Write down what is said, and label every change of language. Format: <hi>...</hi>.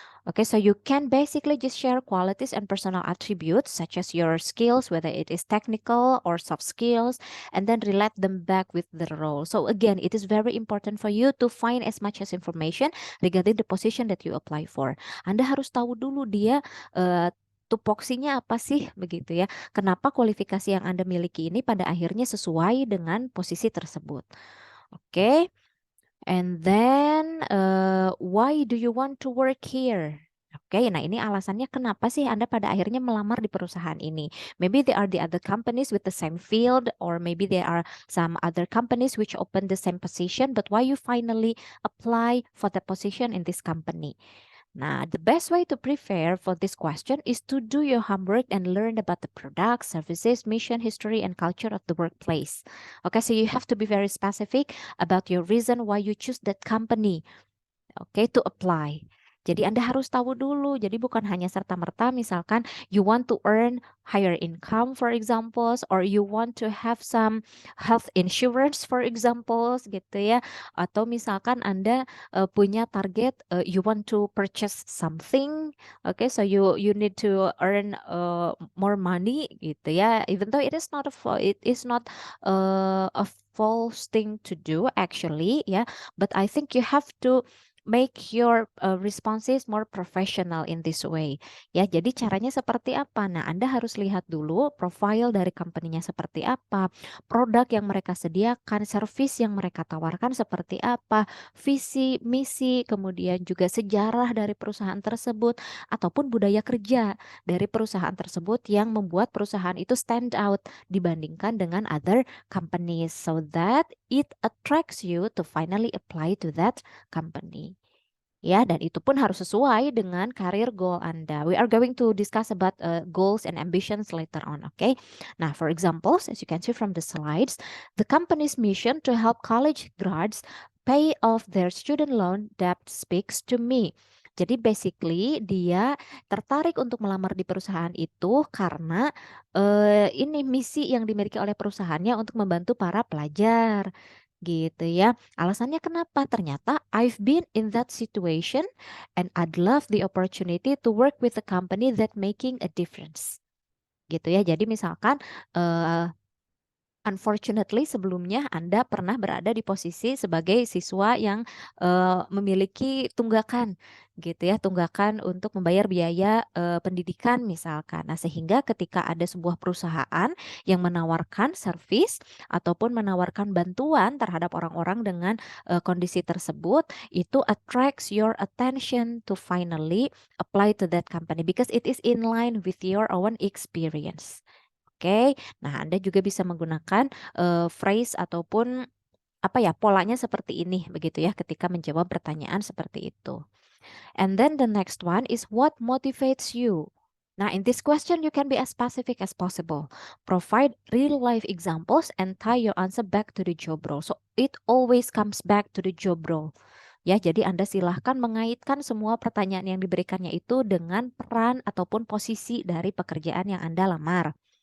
<en>Okay, so you can basically just share qualities and personal attributes such as your skills, whether it is technical or soft skills, and then relate them back with the role. So again, it is very important for you to find as much as information regarding the position that you apply for.</en> <id>Anda harus tahu dulu dia tupoksinya apa sih begitu ya. Kenapa kualifikasi yang Anda miliki ini pada akhirnya sesuai dengan posisi tersebut. Oke.</id> <en>And then, why do you want to work here?</en> <id>Oke, nah ini alasannya kenapa sih Anda pada akhirnya melamar di perusahaan ini.</id> <en>Maybe there are the other companies with the same field, or maybe there are some other companies which open the same position, but why you finally apply for the position in this company? Nah, the best way to prepare for this question is to do your homework and learn about the products, services, mission, history, and culture of the workplace. Okay, so you have to be very specific about your reason why you choose that company. Okay, to apply.</en> <id>Jadi Anda harus tahu dulu. Jadi bukan hanya serta-merta misalkan</id> <en>you want to earn higher income for examples, or you want to have some health insurance for examples</en> <id>gitu ya. Atau misalkan Anda punya target</id> <en>you want to purchase something. Okay, so you need to earn more money</en> <id>gitu ya.</id> <en>Even though it is not a false thing to do actually ya, but I think you have to make your responses more professional in this way.</en> <id>Ya, jadi caranya seperti apa? Nah, Anda harus lihat dulu profile dari company-nya seperti apa, produk yang mereka sediakan, service yang mereka tawarkan seperti apa, visi, misi, kemudian juga sejarah dari perusahaan tersebut, ataupun budaya kerja dari perusahaan tersebut yang membuat perusahaan itu stand out dibandingkan dengan</id> <en>other companies, so that it attracts you to finally apply to that company.</en> <id>Ya, dan itu pun harus sesuai dengan career goal Anda.</id> <en>We are going to discuss about goals and ambitions later on, okay? Nah, for examples, as you can see from the slides, the company's mission to help college grads pay off their student loan debt speaks to me.</en> <id>Jadi basically dia tertarik untuk melamar di perusahaan itu karena ini misi yang dimiliki oleh perusahaannya untuk membantu para pelajar gitu ya. Alasannya kenapa?</id> <en>Ternyata I've been in that situation and I'd love the opportunity to work with a company that making a difference.</en> <id>Gitu ya. Jadi misalkan unfortunately sebelumnya Anda pernah berada di posisi sebagai siswa yang memiliki tunggakan gitu ya, tunggakan untuk membayar biaya pendidikan misalkan. Nah, sehingga ketika ada sebuah perusahaan yang menawarkan service ataupun menawarkan bantuan terhadap orang-orang dengan kondisi tersebut, itu</id> <en>attracts your attention to finally apply to that company because it is in line with your own experience.</en> <id>Oke, nah Anda juga bisa menggunakan phrase ataupun apa ya, polanya seperti ini begitu ya ketika menjawab pertanyaan seperti itu.</id> <en>And then the next one is what motivates you? Nah, in this question you can be as specific as possible. Provide real life examples and tie your answer back to the job role. So it always comes back to the job role.</en> <id>Ya, jadi Anda silahkan mengaitkan semua pertanyaan yang diberikannya itu dengan peran ataupun posisi dari pekerjaan yang Anda lamar.</id>